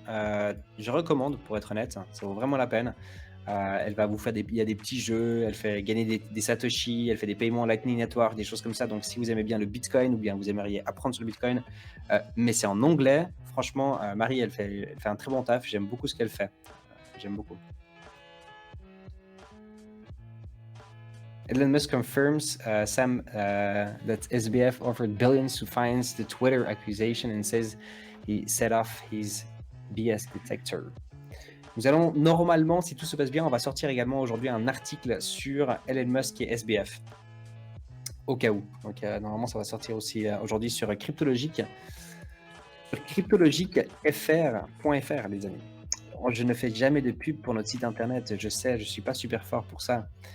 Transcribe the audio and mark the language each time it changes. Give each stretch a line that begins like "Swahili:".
French: Je recommande, pour être honnête, ça vaut vraiment la peine. Elle va vous faire il y a des petits jeux, elle fait gagner des satoshi, elle fait des paiements Lightning Network, des choses comme ça. Donc si vous aimez bien le Bitcoin ou bien vous aimeriez apprendre sur le Bitcoin, mais c'est en anglais, franchement, Marie, elle fait un très bon taf. J'aime beaucoup ce qu'elle fait. J'aime beaucoup.
English: Elon Musk confirms that SBF offered billions to finance the Twitter accusation and says he set off his BS detector.
French: Nous allons normalement, si tout se passe bien, on va sortir également aujourd'hui un article sur Elon Musk et SBF. Au cas où. Donc normalement, ça va sortir aussi aujourd'hui sur Cryptologique. Sur cryptologiquefr.fr, les amis. Je ne fais jamais de pub pour notre site internet. Je sais, je suis pas super fort pour ça.